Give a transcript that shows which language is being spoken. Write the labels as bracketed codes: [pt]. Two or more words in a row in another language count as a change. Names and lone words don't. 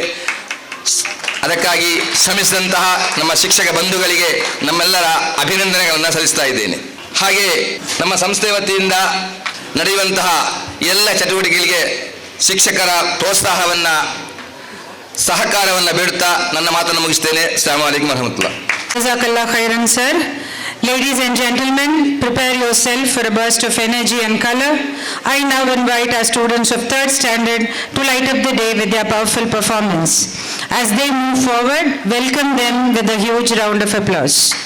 [kn] ಅದಕ್ಕಾಗಿ ಶ್ರಮಿಸಿದಂತಹ ನಮ್ಮ ಶಿಕ್ಷಕ ಬಂಧುಗಳಿಗೆ ನಮ್ಮೆಲ್ಲರ ಅಭಿನಂದನೆಗಳನ್ನು ಸಲ್ಲಿಸ್ತಾ ಇದ್ದೇನೆ. ಹಾಗೆ ನಮ್ಮ ಸಂಸ್ಥೆ ವತಿಯಿಂದ ನಡೆಯುವಂತಹ ಎಲ್ಲ ಚಟುವಟಿಕೆಗಳಿಗೆ ಶಿಕ್ಷಕರ ಪ್ರೋತ್ಸಾಹವನ್ನು ಸಹಕಾರವನ್ನು ಬೇಡುತ್ತಾ ನನ್ನ ಮಾತನ್ನು ಮುಗಿಸ್ತೇನೆ. [ar] السلام عليكم ورحمة الله. جزاك الله خيرا, [en] sir. Ladies and gentlemen, prepare yourself for a burst of energy and color. I now invite our students of 3rd standard to light up the day with their powerful performance. As they move forward, welcome them with a huge round of applause.